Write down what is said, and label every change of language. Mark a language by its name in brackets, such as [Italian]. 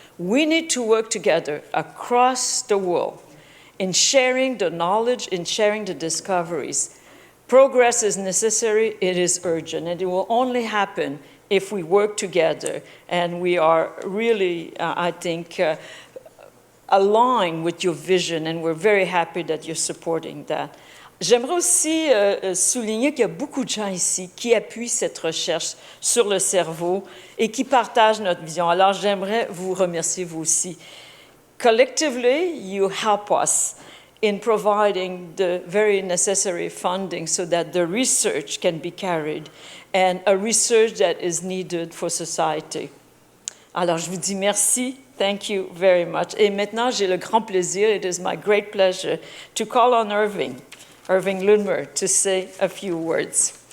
[English] We need to work together across the world in sharing the knowledge, in sharing the discoveries. Progress is necessary, it is urgent, and it will only happen if we work together and we are really, I think, aligned with your vision, and we're very happy that you're supporting that. [French] J'aimerais aussi souligner qu'il y a beaucoup de gens ici qui appuient cette recherche sur le cerveau et qui partagent notre vision. Alors, j'aimerais vous remercier, vous aussi. [English] Collectively, you help us in providing the very necessary funding so that the research can be carried and a research that is needed for society. [French] Alors, je vous dis merci. [English] Thank you very much. [French] Et maintenant, j'ai le grand plaisir, [English] it is my great pleasure, to call on Irving Ludmer, to say a few words.